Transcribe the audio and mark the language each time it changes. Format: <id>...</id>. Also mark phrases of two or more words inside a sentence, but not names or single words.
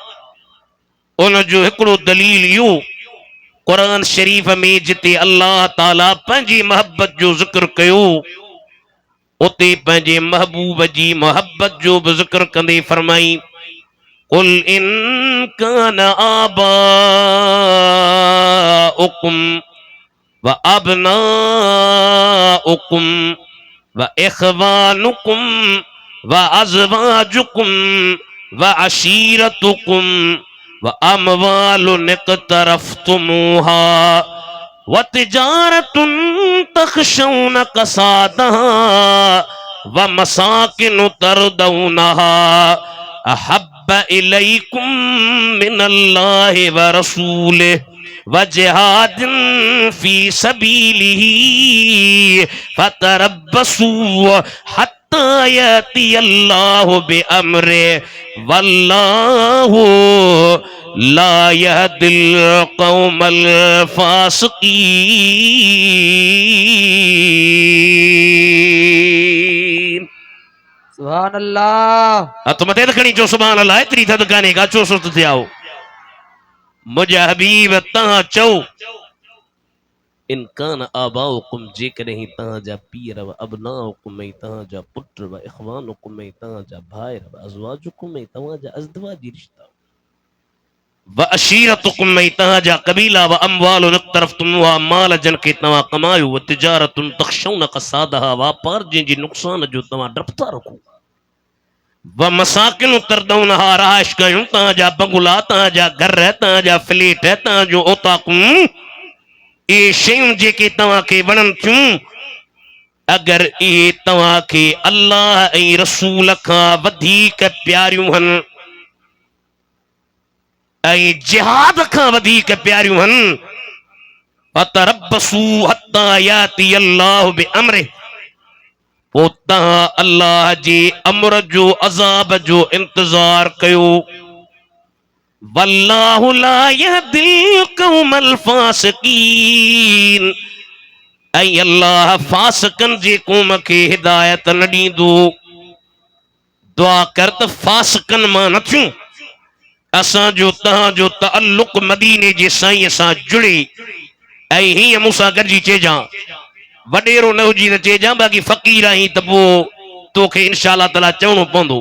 <sd>उन जो हिकिड़ो दलील इहो, कुरान शरीफ में जिते</sd> <ar>الله تعالى</ar> <sd>पंहिंजी मोहब्बत जो ज़िक्र कयो, उते पंहिंजे महबूब जी मोहब्बत जो बि ज़िक्र कंदे फरमाई</sd> <ar>قل إن كان آباؤكم و أبناؤكم و إخوانكم و أزواجكم و عشيرتكم و أموال اقترفتموها و تجارة تخشون كسادها و مساكن ترضونها أحب إليكم من الله و رسوله و جهاد في سبيله فتربصوا حتى يأتي الله بأمره والله لا يهدي القوم الفاسقين. سبحان الله.</ar> <sd>तो मदद खणी चो</sd> <ar>سبحان الله.</ar> <sd>एतिरी थदकाने का चो सुत थे आओ मुझा हबीब तहां चो</sd> <ar>إن كان آباؤكم,</ar> <sd>जेकॾहिं तव्हांजा पीर</sd> <ar>و أبناؤكم</ar> <sd>ऐं तव्हांजा पुट</sd> <ar>و إخوانكم</ar> <sd>ऐं तव्हांजा भाइर व अज़वाजुकुम ऐं तव्हांजा अज़दवाजी रिश्ता</sd> <ar>و عشيرتكم</ar> <sd>ऐं तव्हांजा कबीला</sd> <ar>و أموال اقترفتموها,</ar> <sd>माल जन खे तव्हां कमायो,</sd> <ar>و تجارة تخشون كسادها,</ar> <sd>वापार जंहिंजे नुक़सान जो तव्हां डपु था रखो,</sd> <ar>و مساكن ترضونها,</ar> <sd>रहाइश कयूं तव्हांजा बंगला, तव्हांजा घर, तव्हांजा फ्लैट, तव्हांजो ओताकूं, ये शयूं जेके तव्हां खे वणनि थियूं, अगरि इहे तव्हां खे अल्लाह ऐं रसूल खां वधीक प्यारियूं आहिनि ऐं जिहाद खां वधीक प्यारियूं आहिनि,</sd> <ar>فتربصوا حتى يأتي الله بأمره,</ar> <sd>पोइ तव्हां अल्लाह जे अमर जो अज़ाब जो इंतज़ार कयो।</sd> <ar>والله لا يهدي القوم الفاسقين,</ar> <sd>ऐं अल्लाह फासिकन जे क़ौम खे हिदायत न ॾींदो। दुआ कर त फासिकन मां न थियूं। असांजो तव्हांजो तअल्लुक़ मदीने जे साईं सां जुड़े। ऐं हीअं मूंसां गॾिजी चइजां, वॾेरो न हुजी त चइजां, बाक़ी फ़क़ीर आहीं त पोइ तोखे</sd> <ar>إن شاء الله تعالى</ar> <sd>चवणो पवंदो।</sd>